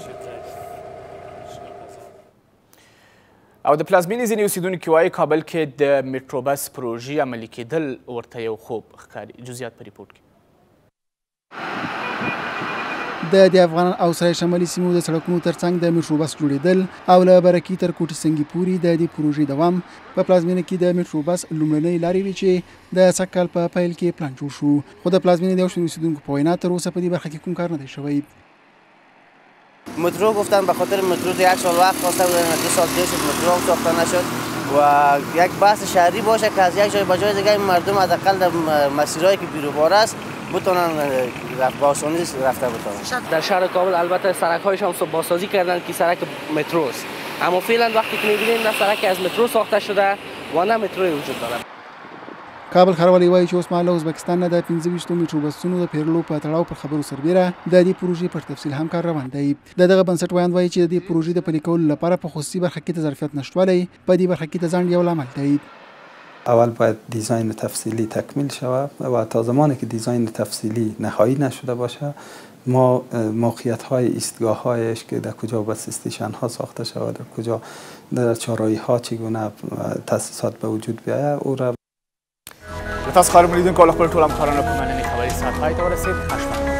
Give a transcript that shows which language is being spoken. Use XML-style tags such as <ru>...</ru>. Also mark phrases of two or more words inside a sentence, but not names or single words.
<ps>او د پلازمینې ځینې اوسیدونکي وایي کابل کې د میټروبس پروژې عملي کېدل ورته یو خوب ښکاري جزئیات په ریپورټ کې د افغان او سرای شمالي سیمو د سړکونو ترڅنګ د میټروبس جوړېدل او له برکي تر کوټي سنګي پورې د دې پروژې دوام په پلازمینه کې د میټروبس لومړنۍ لارې وې چې د سږ کال په پیل کې پلان جوړ شو خو د پلازمینې د یو شمېر اوسیدونکو په وینا تر اوسه په دې برخه کې کوم کار نه دی شوی</ps> <fa>مترو گفتن به خاطر مترو 1 سال وقت خواسته بودن 2 سال دیگه شد مترو ساخته نشد و یک بحث شهری باشه که از یک جای به جای دیگه مردم حداقل در مسیرهایی که بیروبار است بتونن با آسانی رفته بتونن. در شهر کابل البته سرک‌هایش هم بازسازی کردن که سرک مترو است، اما فعلا وقتی که می‌بینیم نه سرک از مترو ساخته شده و نه مترو وجود دارد.</fa> <ps>کابل ښاروالۍ وایي چې اوس مهال ازبکستان نه د 25 میټرو بسونو د پیرلو په تړاو پر خبرو سربیره د دې پروژې پر تفصیل هم کار روان دی. دغه بنسټ وایي چې د دې پروژې د پلي کولو لپاره په خصوصي برخه کې د ظرفیت نشتوالی په دې برخه کې د ځنډ یو لامل دی.</ps> <fa>اول باید دیزاین تفصیلی تکمیل شود و تا زمانی که دیزاین تفصیلی نهایی نشده باشه ما موقعیت های ایستگاه هایش که در کجا</fa> <en>bus station</en> <fa>ها ساخته شود، در کجا در چارایی ها چگونه تاسیسات به وجود بیاید او را</fa> <ps>تاسو خبرونه لیدونکو خپل ټول همکارانو په مننې خبري سات پای ته ورسید.</ps>